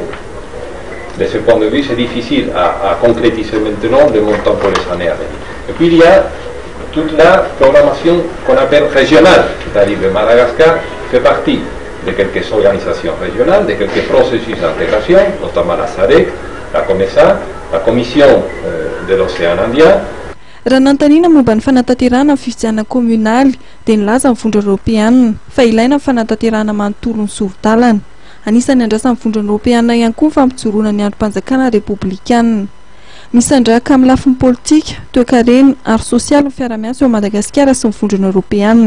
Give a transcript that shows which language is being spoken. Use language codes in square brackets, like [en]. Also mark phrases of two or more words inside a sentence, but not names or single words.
[fr] De ce point de vue, c'est difficile à concrétiser maintenant le montant pour les années à venir. Et puis il y a toute la programmation qu'on appelle régionale, c'est-à-dire que Madagascar fait partie de quelques organisations régionales, de quelques processus d'intégration, notamment la SADC, la COMESA, la Commission de l'Océan Indien. [mg] Raha nantanina momba ny fanatanterahana amin'ny fifidianana kominaly dia nilaza ny vondrona Europeana fa ilaina ny fanatanterahana manontolo ny sorodalana. Anisan'ny andrasan'ny vondrona Europeana ihany koa fampijoroana ny androm-panjakana republikana. Misandraka amin'ny lafiny politika, toe-karena ary sosialy ny fiaraha-miasa eo Madagasikara sy ny vondrona Europeana.